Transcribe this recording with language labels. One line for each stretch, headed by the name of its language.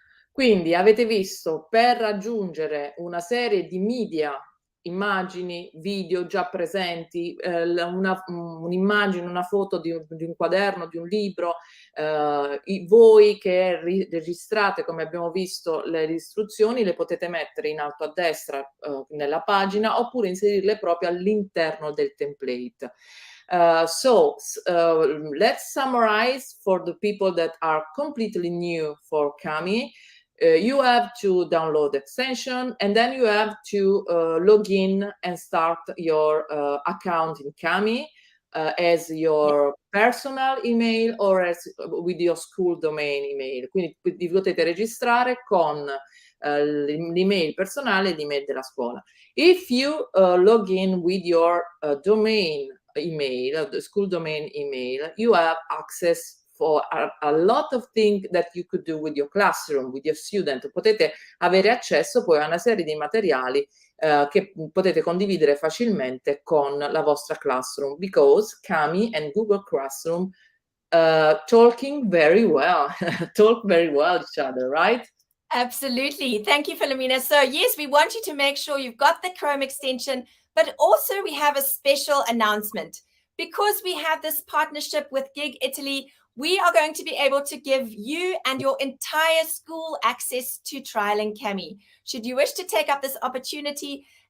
Italian: Quindi avete visto, per aggiungere una serie di media, immagini, video già presenti, un'immagine, una foto di un quaderno, di un libro, voi che registrate, come abbiamo visto, le istruzioni, le potete mettere in alto a destra nella pagina, oppure inserirle proprio all'interno del template.
English: Let's summarize for the people that are completely new for Kami. You have to download the extension, and then you have to log in and start your account in Kami as your personal email or as with your school domain email.
Italian: Quindi vi potete registrare con l'email personale e l'email della scuola.
English: If you log in with your domain email, the school domain email, you have access for a lot of things that you could do with your classroom, with your student.
Italian: Potete avere accesso poi a una serie di materiali che potete condividere facilmente con la vostra classroom,
English: because Kami and Google Classroom talking very well, talk very well each other, right? Absolutely. Thank you, Philomena. So yes, we want you to make sure you've got the Chrome extension, but also we have a special announcement. Because we have this partnership with GEG Italy, we are going to be able to give you and your entire school access to trialing Kami. Should you wish to take up this opportunity,